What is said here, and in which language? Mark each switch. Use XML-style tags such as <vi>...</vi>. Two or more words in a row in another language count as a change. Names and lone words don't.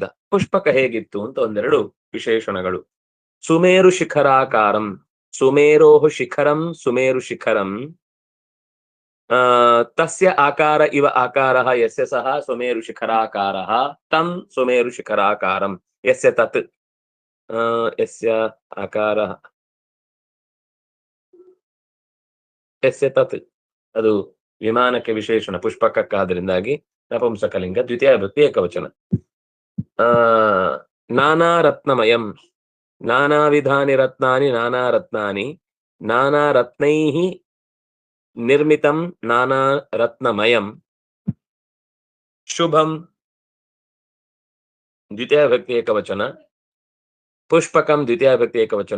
<kn>ಪುಷ್ಪಕ ಹೇಗಿತ್ತು ಅಂತ ಒಂದೆರಡು ವಿಶೇಷಣಗಳು.</kn> <sa>ಸುಮೇರು ಶಿಖರಾಕಾರಂ, ಸುಮೇರೋಹ ಶಿಖರಂ, ಸುಮೇರು ಶಿಖರಂ ತಸ್ಯ ಆಕಾರ ಇವ ಆಕಾರಃ ಯಸ್ಯ ಸಹ ಸುಮೇರು ಶಿಖರಾಕಾರಃ ತಂ ಸುಮೇರು ಶಿಖರಾಕಾರಂ ಯಸ್ಯ ತತ್ ಯಸ್ಯ ಆಕಾರಃ ಯಸ್ಯ ತತ್.</sa> <kn>ಅದು ವಿಮಾನಕ್ಕೆ ವಿಶೇಷಣ, ಪುಷ್ಪಕಕ್ಕಾದ್ರಿಂದಾಗಿ ನಪುಂಸಕಲಿಂಗ, ದ್ವಿತೀಯ ವಿಭಕ್ತಿ ಏಕವಚನ.</kn> <sa>ನಾನಾ ರತ್ನಮಯಂ, ನಾನಾ ವಿಧಾನಿ ರತ್ನಾನಿ, ನಾನಾ ರತ್ನಾನಿ, ನಾನಾ ರತ್ನೈಹಿ ನಿರ್ಮಿತಂ ನಾನಾ ರತ್ನಮಯಂ ಶುಭಂ ದ್ವಿತೀಯ ವಿಭಕ್ತಿ ಏಕವಚನ, ಪುಷ್ಪಕಂ ದ್ವಿತೀಯ ವಿಭಕ್ತಿ ಏಕವಚನ.</sa>